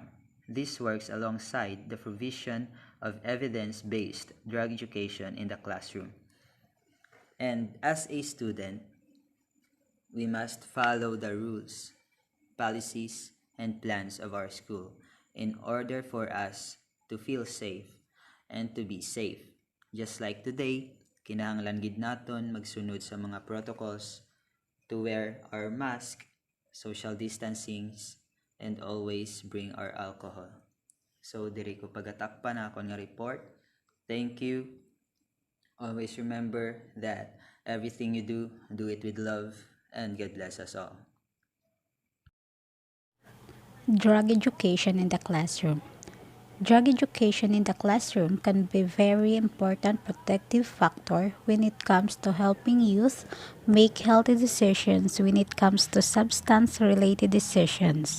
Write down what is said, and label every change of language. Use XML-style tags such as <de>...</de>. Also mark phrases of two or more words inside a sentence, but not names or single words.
<en>This works alongside the provision of evidence-based drug education in the classroom. And as a student, we must follow the rules, policies, and plans of our school in order for us to feel safe and to be safe. Just like today,</en> <hil>kinahanglan gid naton magsunod sa mga</hil> <en>protocols to wear our mask, social distancing, and always bring our alcohol.</en> <hil>So diri ko pagatakpan na ako nga report.</hil> <en>Thank you. Always remember that everything you do it with love, and God bless us all. Drug education in the classroom. Drug education in the classroom can be a very important protective factor when it comes to helping youth make healthy decisions when it comes to substance-related decisions.</en>